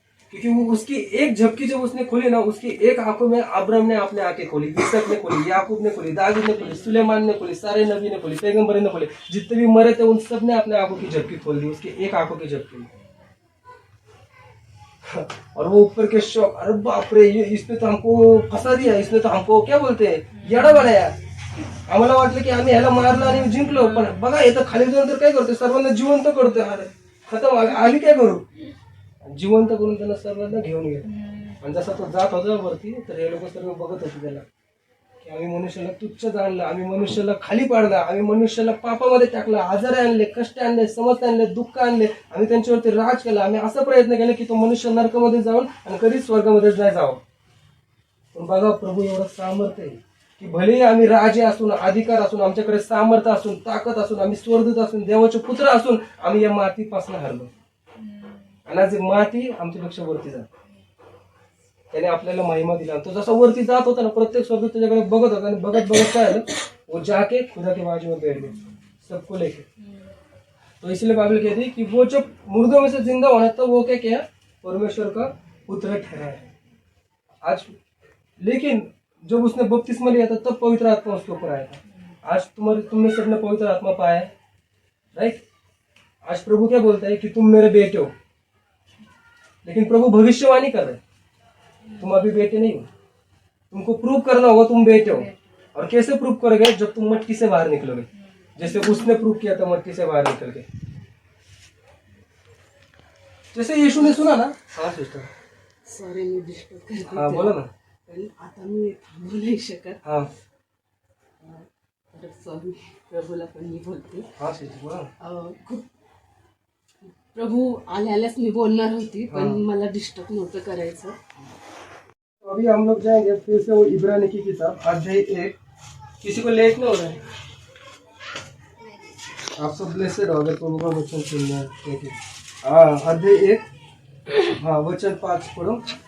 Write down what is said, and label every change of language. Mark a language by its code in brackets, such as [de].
[hi] क्योंकि वो उसकी एक झपकी जब उसने खोली ना, उसकी एक आंखों में अब्राहम ने अपने आंखें खोली, इसक ने खोली, याकूब ने खोली, दाऊद ने खोली, सुलेमान ने खोली, सारे नबी ने खोली, पैगंबर ने खोली, जितने भी मरे थे उन सब ने अपने आंखों की झपकी खोल दी, उसकी एक आंखों की झपकी. और वो ऊपर के शौक, अरे बाप रे, ये इसने तो हमको फंसा दिया, इसने तो हमको क्या बोलते हैं येडा बनाया. [mr] आम्हाला वाटलं की आम्ही ह्याला मारलं आणि जिंकलो, पण बघा येतं खाली जाऊन तर काय करतोय? सर्वांना जिवंत करतोय. अरे खतम, आम्ही काय करू? जिवंत करून त्यांना सर्वांना घेऊन गेला. आणि जसा तो जात होता वरती, तर हे लोक सर्व बघत होते त्याला की आम्ही मनुष्याला तुच्छ जाणलं, आम्ही मनुष्याला खाली पाडला, आम्ही मनुष्याला पापामध्ये टाकलं, आजार आणले, कष्ट आणले, समस्या आणले, दुःख आणले, आम्ही त्यांच्यावरती राज केला, आम्ही असा प्रयत्न केला की तो मनुष्य नरकामध्ये जाऊन आणि कधीच स्वर्गामध्येच नाही जावं. पण बघा प्रभू एवढं सामर्थ्य आहे की भलेही आम्ही राजे असून, अधिकार असून, आमच्याकडे सामर्थ्य असून, ताकद असून, आम्ही स्वर्गदूत असून, देवाचे पुत्र असून, आम्ही या मातीपासून हरलो. आणि आज माती आमच्यापेक्षा वरती जात, त्याने आपल्याला महिमा दिला. तो जसा वरती जात होता ना, प्रत्येक स्वर्गदूत त्याच्याकडे बघत होता, आणि बघत बघत काय आलं? [hi] वो जाके खुदा के बाजू में बैठ गए सबको लेके. तो इसलिए बाइबल कहती है कि वो जब मुर्दों में से जिंदा होना, तो वो क्या किया? परमेश्वर का पुत्र ठहरा है आज. लेकिन जब उसने बपतिस्मा लिया था, तब पवित्र आत्मा उसके ऊपर आया था. आज तुमने सबने पवित्र आत्मा पाया है, राइट? आज प्रभु क्या बोलता है कि तुम मेरे बेटे हो. लेकिन प्रभु भविष्यवाणी कर रहे हैं, तुम अभी बेटे नहीं हो, तुमको प्रूव करना होगा तुम बेटे हो. और कैसे प्रूव करोगे? जब तुम मट्टी से बाहर निकलोगे, जैसे उसने प्रूव किया था मट्टी से बाहर निकल के. जैसे यीशु ने सुना ना. हाँ सिस्टर, [mr] सॉरी मी डिस्टर्ब करते. हाँ बोला ना. पण आता मी थांबू नाही शकत. हाँ तर सॉरी, प्रभूला पण मी बोलते. हाँ सिस्टर बोला ना. खूप प्रभू आल्यालाच मी बोलणार होती, पण मला डिस्टर्ब नव्हतं करायचं. [hi] तो अभी हम लोग जाएंगे फिर से वो इब्रानी की किताब अध्याय 1. किसी को लेट नहीं हो रहा है? आप सब ब्लेसेड हो अगर प्रभु का वचन सुनना है. ठीक है. हाँ अध्याय 1, हाँ वचन 5 पढ़ो.